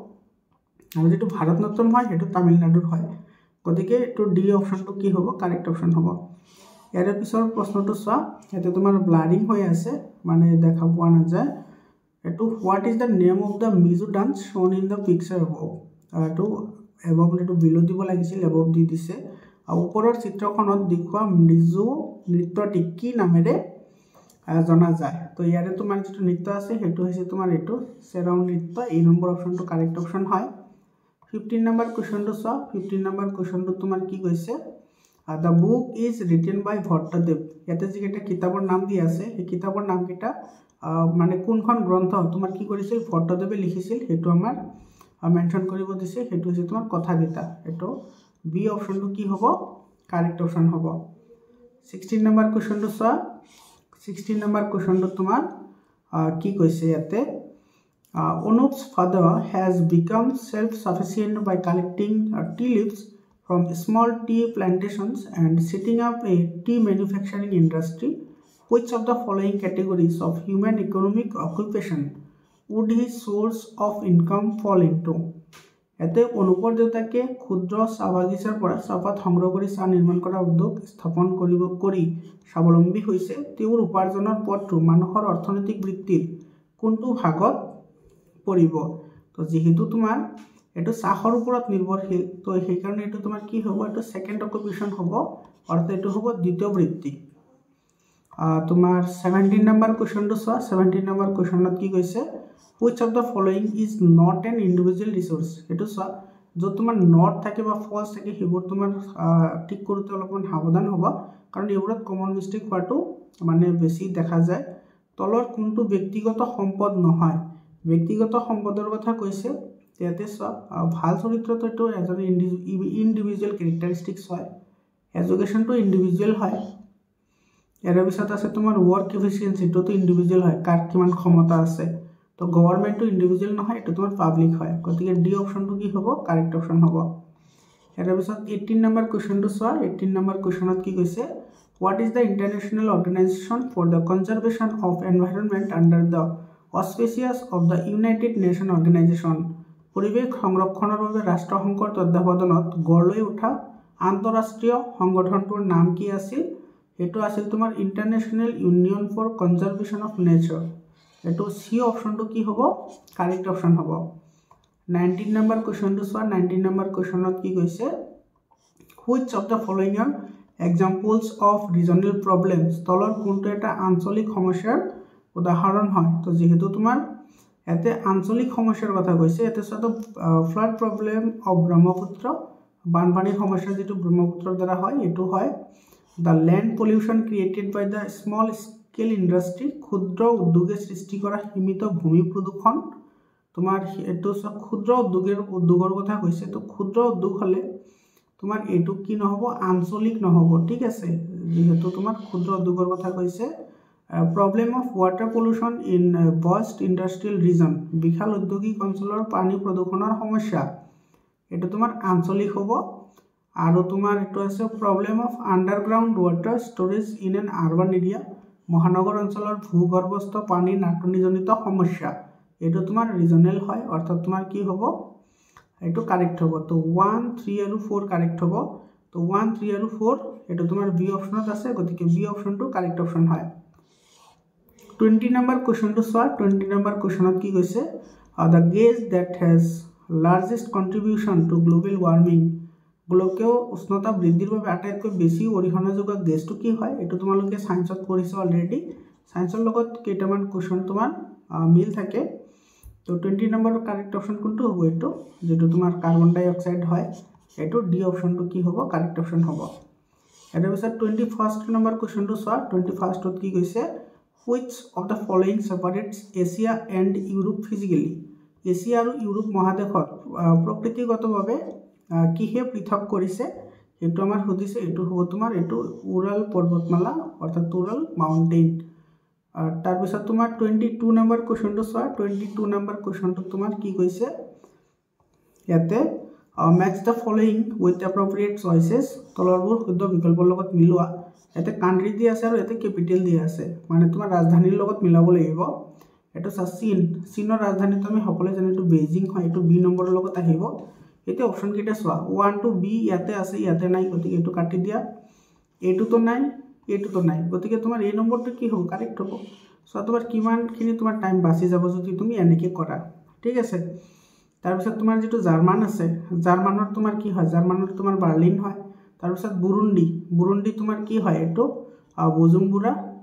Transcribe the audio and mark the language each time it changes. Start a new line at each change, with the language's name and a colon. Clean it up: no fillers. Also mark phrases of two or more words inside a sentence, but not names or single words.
Assamese: আৰু যেটো ভাৰতনাট্যম হয় হেতু তামিলনাডুৰ হয় গতিকে এটো ডি অপচনটো কি হ'ব
English: correct option
Assamese: হ'ব ইয়াৰ পিছৰ প্ৰশ্নটো চোৱা এতে তোমাৰ ব্লাৰিং হৈ আছে মানে দেখা পোৱা নাযায় এটো
English: what is the name of the Mizo dance shown in the picture of
Assamese: এটো এবভ এটো বিলো দিব লাগিছিল এবভ দি দিছে আৰু ওপৰৰ চিত্ৰখনত দেখুৱা মিজো নৃত্যটি কি নামেৰে জনা যায় তো ইয়াৰে তোমাৰ যেটো নৃত্য আছে হেতু হৈছে তোমাৰ এটো সেৰাও নৃত্য এই নম্বৰ অপচনটো
English: correct option
Assamese: হয় 15 নম্বৰ কোৱেশ্চনটো চোৱা 15 নম্বৰ কোৱেশ্চনটো তোমাৰ কি কৈছে
English: the book is written by
Assamese: ভট্টদেৱ ইয়াতে যিকেটা কিতাপৰ নাম দি আছে এই কিতাপৰ নাম কিটা মানে কোনখন গ্ৰন্থ তোমাৰ কি কৰিছিল ভট্টদেৱে লিখিছিল হেতু আমাৰ মেনশন কৰিব দিছে হেতু হৈছে তোমাৰ কথা কিটা এটো বি অপচনটো কি হ'ব
English: correct option
Assamese: হ'ব 16 নম্বৰ কোৱেশ্চনটো চোৱা
English: 16
Assamese: নম্বৰ কোৱেশ্চনটো তোমাৰ কি কৈছে ইয়াতে
English: Anup's father has become self-sufficient by collecting tea leaves from small tea plantations and setting up a tea manufacturing industry. Which of the following categories of human economic occupation would his source of income fall into?
Assamese: এতে অনুপৰ দেউতাকে ক্ষুদ্ৰ চাবাগিছাৰ পৰা চাপাত সংগ্ৰহ কৰি চা নিৰ্মাণ কৰা উদ্যোগ স্থাপন কৰি স্বাৱলম্বী হৈছে তেওঁৰ উপাৰ্জনৰ পথটো মানুহৰ অৰ্থনৈতিক বৃত্তিৰ কোনটো ভাগত পৰিব তো যেহেতু তোমাৰ এটো চাহৰ ওপৰত নিৰ্ভৰশীল তো সেই কাৰণে এটো তোমাৰ কি হ'ব এটো
English: second occupation
Assamese: হ'ব অৰ্থাৎ এটো হ'ব দ্বিতীয় বৃত্তি তোমাৰ 17 নম্বৰ কোৱেশ্চনটো চোৱা 17 নম্বৰ কোৱেশ্চনত কি কৈছে
English: which of the following is not an individual resource
Assamese: এটো চোৱা जो তোমাৰ নট থাকে বা ফলস থাকে হেবোৰ তোমাৰ ঠিক কৰোতে অলপমান সাৱধান হ'ব কাৰণ এবোৰত
English: common mistake
Assamese: হোৱাটো মানে বেছি দেখা যায় তলৰ কোনটো ব্যক্তিগত সম্পদ নহয় ব্যক্তিগত সম্পদৰ কথা কৈছে ইয়াতে চোৱা ভাল চৰিত্ৰটো এটো এজন
English: individual characteristics
Assamese: হয় এডুকেশনটো ইন্ডিভিজুৱেল হয় ইয়াৰ পিছত আছে তোমাৰ
English: work efficiency
Assamese: তো ইন্ডিভিজুৱেল হয় কাৰ কিমান ক্ষমতা আছে তো গভর্নমেন্ট তো ইন্ডিভিজুৱেল নহয় এটো তোমাৰ পাবলিক হয় গতিকে ডি অপচনটো কি হ'ব
English: correct option
Assamese: হ'ব ইয়াৰ পিছত 18 নম্বৰ কোৱেশ্চনটো চোৱা 18 নম্বৰ কোৱেশ্চনত কি কৈছে
English: what is the international organization for the conservation of environment under the auspices of the United Nations Organization
Assamese: পৰিৱেশ সংৰক্ষণৰ বাবে ৰাষ্ট্ৰসংঘৰ তত্ত্বাৱধানত গঢ়লৈ উঠা আন্তঃৰাষ্ট্ৰীয় সংগঠনটোৰ নাম কি আছিল এটো আছিল তোমাৰ ইন্টাৰনেশনাল ইউনিয়ন ফৰ কনজারভেশন অফ নেচাৰ এটো সি অপচনটো কি হ'ব
English: correct option
Assamese: হ'ব 19 নম্বৰ কোৱেশ্চনটো চোৱা 19 নম্বৰ কোৱেশ্চনত কি কৈছে
English: which of the following are examples of regional problems
Assamese: তলৰ কোনটো এটা আঞ্চলিক সমস্যাৰ উদাহৰণ হয় তো যেহেতু তোমাৰ এতে আঞ্চলিক সমস্যাৰ কথা কৈছে এতে সটো
English: flood problem of Brahmaputra
Assamese: বানপানীৰ সমস্যা যেটো ব্ৰহ্মপুত্ৰৰ দ্বাৰা হয় এটো হয়
English: the land pollution created by the small scale industry
Assamese: ক্ষুদ্ৰ উদ্যোগে সৃষ্টি কৰা সীমিত ভূমি প্ৰদূষণ তোমাৰ এটো ক্ষুদ্ৰ উদ্যোগৰ কথা কৈছে তো ক্ষুদ্ৰ উদ্যোগ হলে তোমাৰ এটো কি নহব আঞ্চলিক নহব ঠিক আছে যেহেতু তোমাৰ ক্ষুদ্ৰ উদ্যোগৰ কথা কৈছে
English: problem of water pollution in vast industrial region
Assamese: বিশাল ঔদ্যোগিক অঞ্চলৰ পানী প্ৰদূষণৰ সমস্যা এটো তোমাৰ আঞ্চলিক হ'ব আৰু তোমাৰ এটো আছে
English: problem of underground water storage in an urban area
Assamese: মহানগৰ অঞ্চলৰ ভূগৰ্ভস্থ পানী নাটনিজনিত সমস্যা এটো তোমাৰ ৰিজনাল হয় অৰ্থাৎ তোমাৰ কি হ'ব এটো কারেক্ট হ'ব তো 1 3 আৰু 4 কারেক্ট হ'ব তো 1 3 আৰু 4 এটো তোমাৰ বি অপচনত আছে গতিকে বি অপচনটো
English: correct option
Assamese: হয় 20 নম্বৰ কোৱেশ্চনটো চোৱা 20 নম্বৰ কোৱেশ্চনত কি কৈছে
English: the gas that has largest contribution to global warming
Assamese: গোলকীয় উষ্ণতা বৃদ্ধিৰ বাবে আটাইতকৈ বেছি অৰিহণা যোগোৱা গেছটো কি হয় এটো তোমালোকে সায়েন্সত পঢ়িছো অলৰেডি সায়েন্সৰ লগত কেইটামান কোৱেশ্চন তোমাৰ মিল থাকে তো 20 নম্বৰ কারেক্ট অপশন কোনটো হ'ব এটো যেটো তোমাৰ
English: carbon dioxide
Assamese: হয় এটো ডি অপশনটো কি হ'ব
English: correct option
Assamese: হ'ব এটাৰ পিছত 21st নম্বৰ কোৱেশ্চনটো চোৱা 21st ত কি কৈছে
English: which of the following separates Asia and Europe physically
Assamese: এছিয়া আৰু ইউৰোপ মহাদেশত প্ৰকৃতিগতভাৱে কিহে পৃথক কৰিছে এটো আমাৰ হদিছে এটো হ'ব তোমাৰ এটো উৰাল পৰ্বতমালা অৰ্থাৎ উৰাল মাউন্টেন তাৰ পিছত তোমাৰ 22 নম্বৰ কোৱেশ্চনটো চোৱা 22 নম্বৰ কোৱেশ্চনটো তোমাৰ কি কৈছে ইয়াতে
English: match the following with appropriate choices
Assamese: তলৰবোৰ শুদ্ধ বিকল্পৰ লগত মিলোৱা এতে কান্ট্ৰি দি আছে আৰু এতে ক্যাপিটাল দি আছে মানে তোমাৰ ৰাজধানীৰ লগত মিলাব লাগিব এটো চীনৰ ৰাজধানী তুমি সকলে জানো এটো বেইজিং হয় এটো বি নম্বৰৰ লগত আহিব এতে অপচন কেটা চোৱা 1 to b ইয়াতে আছে ইয়াতে নাই গতিকে এটো কাটি দিয়া এটো তো নাই গতিকে তোমাৰ এই নম্বৰটো কি হ'ব কারেক্ট হ'ব সো তোমাৰ কিমানখিনি তোমাৰ টাইম বাছি যাব যদি তুমি এনেকে কৰা ঠিক আছে তাৰ পিছত তোমাৰ যেটো জাৰ্মান আছে জাৰ্মানৰ তোমাৰ কি হয় জাৰ্মানৰ তোমাৰ বাৰ্লিন হয় তাৰ পিছত বুৰুন্ডি তোমাৰ কি হয় এটো বুজুম্বুৰা